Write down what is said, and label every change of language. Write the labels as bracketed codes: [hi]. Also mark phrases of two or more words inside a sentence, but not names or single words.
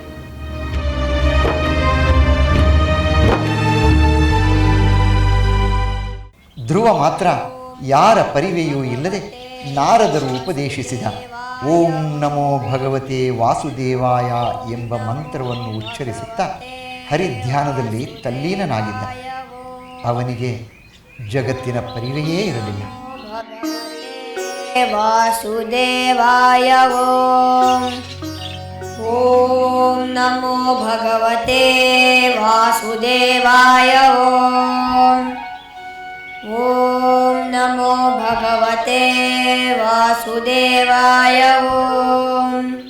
[kn] ಧ್ರುವ ಮಾತ್ರ ಯಾರ ಪರಿವೆಯೂ ಇಲ್ಲದೆ ನಾರದರು ಉಪದೇಶಿಸಿದ [sa] ಓಂ ನಮೋ ಭಗವತೆ ವಾಸುದೇವಾಯ [kn] ಎಂಬ ಮಂತ್ರವನ್ನು ಉಚ್ಚರಿಸುತ್ತಾ ಹರಿಧ್ಯಾನದಲ್ಲಿ ತಲ್ಲೀನನಾಗಿದ್ದ. ಅವನಿಗೆ ಜಗತ್ತಿನ ಪರಿವೆಯೇ ಇರಲಿಲ್ಲ. [sa] ವಾಸುದೇವಾಯ ಓಂ. ಓಂ ನಮೋ ಭಗವತೆ ವಾಸುದೇವಾಯ ಓಂ. ಓಂ ನಮೋ ಭಗವತೆ ವಾಸುದೇವಾಯ ಓಂ.